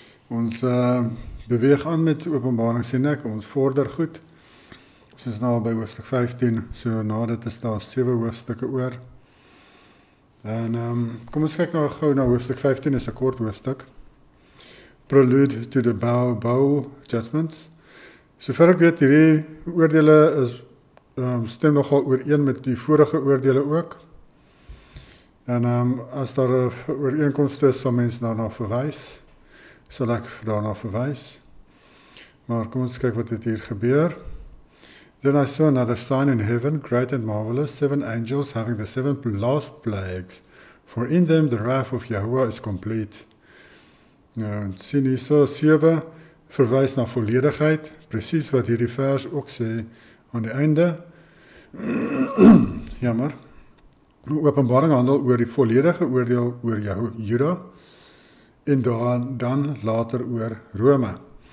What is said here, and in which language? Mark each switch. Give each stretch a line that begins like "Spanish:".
Afrikaans: Ons beweeg aan met Openbaring sien ek, ons vorder goed. Ons is nou by hoofstuk 15, so na dit is daar 7 hoofstukke oor. En kom ons kyk nou gou na hoofstuk 15, is 'n kort hoofstuk.
English: Prelude to the bowl judgments.
Afrikaans: Sover ek weet, hierdie oordeele is stem nogal ooreen met die vorige oordeele ook. En as daar 'n ooreenkoms is, sal mense daarna verwys. Sal ek daarna verwys. Maar kom ons kyk wat dit hier gebeur.
English: Then I saw another sign in heaven, great and marvelous, 7 angels having the 7 last plagues, for in them the wrath of Yahuwah is complete.
Afrikaans: Nou, sien hier so 7 verwys na volledigheid, presies wat hierdie vers ook sê aan die einde. Jammer. Openbaring handel oor die volledige oordeel oor Juda en dan later oor Rome.